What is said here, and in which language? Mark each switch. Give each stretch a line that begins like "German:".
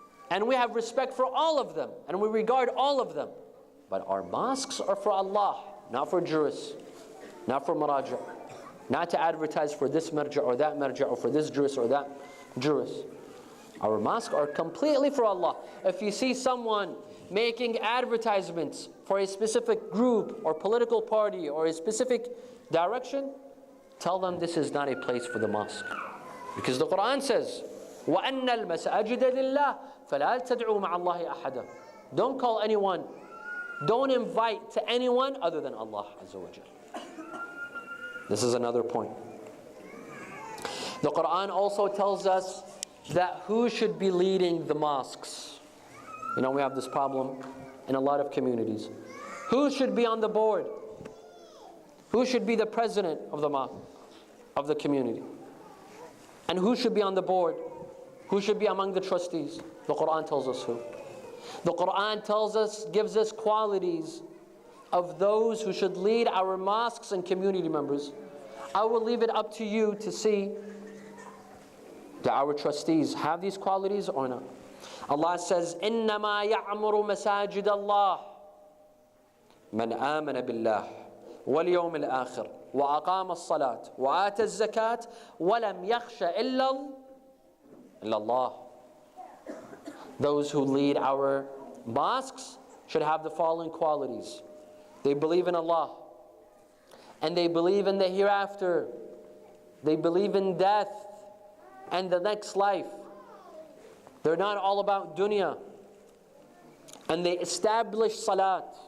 English: And we have respect for all of them, and we regard all of them. But our mosques are for Allah, not for jurists, not for maraja, not to advertise for this marja or that marja, or for this jurist or that jurist. Our mosques are completely for Allah. If you see someone making advertisements for a specific group or political party or a specific direction, tell them this is not a place for the mosque. Because the Quran says,
Arabic: وَأَنَّ الْمَسَاجِدَ لِلَّهِ فَلَا تَدْعُوا مَعَ اللَّهِ أَحَدًا.
English: Don't call anyone, don't invite to anyone other than Allah Azza wa Jal. This is another point. The Quran also tells us that who should be leading the mosques. You know, we have this problem in a lot of communities. Who should be on the board? Who should be the president of the mosque, of the community? And who should be on the board? Who should be among the trustees? The Quran tells us who. The Quran tells us, gives us qualities of those who should lead our mosques and community members. I will leave it up to you to see, do our trustees have these qualities or not? Allah says,
Arabic: إِنَّمَا يَعْمُرُ مَسَاجِدَ اللَّهِ مَنْ آمَنَ بِاللَّهِ وَالْيَوْمِ الْآخِرِ وَأَقَامَ الصَّلَاةِ وَآتَى الزَّكَاةِ وَلَمْ يَخْشَ إِلَّا اللَّهِ.
English: Those who lead our Mosques should have the following qualities. They believe in Allah, and they believe in the hereafter. They believe in death and the next life. They're not all about dunya. And they establish salat.